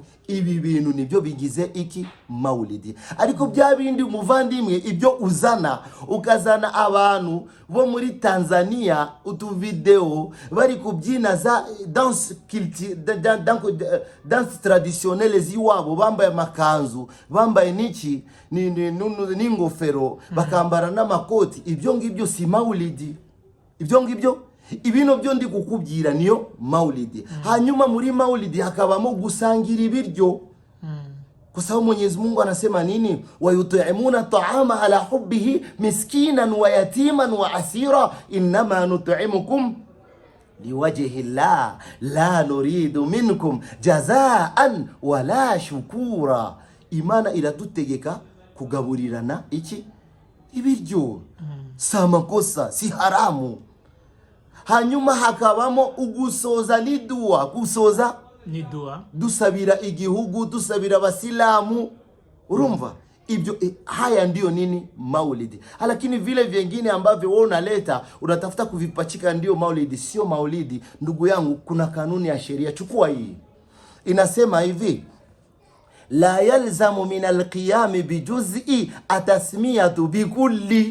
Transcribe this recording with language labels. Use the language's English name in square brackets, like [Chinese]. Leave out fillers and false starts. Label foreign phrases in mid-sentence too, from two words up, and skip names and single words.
[Kinyarwanda] Ibi bintu nibyo bigize iki maulidi. Ariko bya bindi muvandimwe, ibyo ukazana abantu bo muri Tanzania utuvideo bari kubyina za [French] danse traditionnelle [Kinyarwanda] ziwabo, bambaye makanzu, bambaye n'ingofero, bakambara n'amakoti. Ibyo ngibyo si maulidi. Ibino byo ndi kukubwira niyo maulidi. Hanyuma muri maulidi hakabamo gusangira ibiryo. [Swahili] Kwa sababu Mwenyezi Mungu anasema nini? [Arabic] ويطعمون الطعام على حبه مسكينا ويتيما وأسيرا إنما نطعمكم لوجه الله لا نريد منكم جزاء ولا شكورا. [Kinyarwanda] Imana iradutegeka kugaburirana iki ibiryo. [Swahili] Samakosa, si haramu. [Kinyarwanda] Hanyuma hakabamo ugusoza gusoza ni dua, dusabira igihugu, dusabira abasilamu. Urumva? [Swahili] Ibyo haya ndio nini maulidi. Lakini vile vingine ambavyo wewe unaleta unatafuta kuvipachika ndio maulidi, sio maulidi. Ndugu yangu, kuna kanuni ya sheria. Chukua hii. Inasema hivi: [Arabic] لا يلزم من القيام بجزء التسمية بكل.